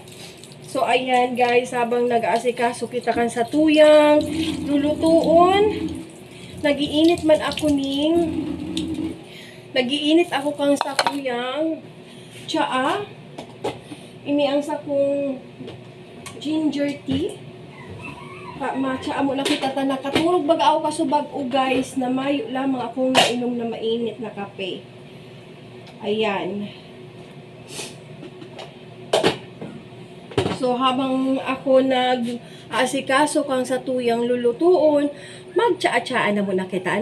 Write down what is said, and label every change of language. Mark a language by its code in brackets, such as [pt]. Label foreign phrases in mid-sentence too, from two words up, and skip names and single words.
[bik] So, ayan guys, habang nag-aasikaso kita kan sa tuyang, lulutuon, nagiinit man ako nagiinit ako kang sakuyang tsaa. Ini ang sakong ginger tea. Matsa mo na kita ta nakaturog baga ako kasubag o guys na mayo lamang akong nainom na mainit na kape. Ayan. So habang ako nag-aasikaso kang sa tuyang lulutuon, magtsaa-tsaa na muna kita.